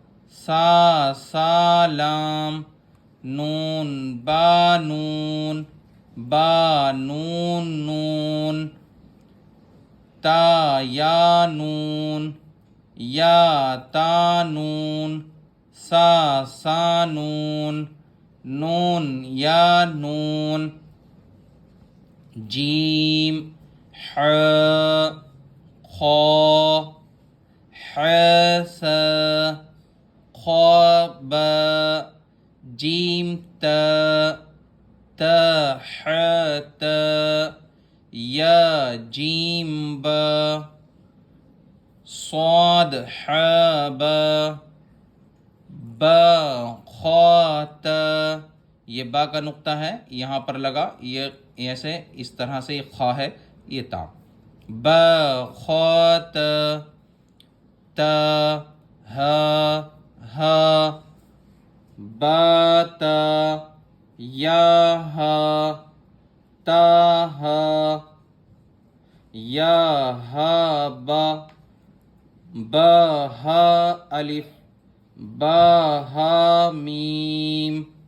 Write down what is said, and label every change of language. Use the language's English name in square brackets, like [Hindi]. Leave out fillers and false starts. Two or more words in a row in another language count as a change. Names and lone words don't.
[Arabic] سا لام نون با نون نون تا یا نون یا تا نون سا نون نون یا نون جیم ح خا ح سا خا با جیم تا تا ح تا یا جیم با صاد ح با با خا تا، [Urdu] یہ با کا نقطہ ہے یہاں پر لگا، یہ ایسے اس طرح سے یہ خا ہے، یہ [Arabic] تا با خا تا تا ہا با تا یا ہا تا ہا یا ہا با ہا الف با ہا میم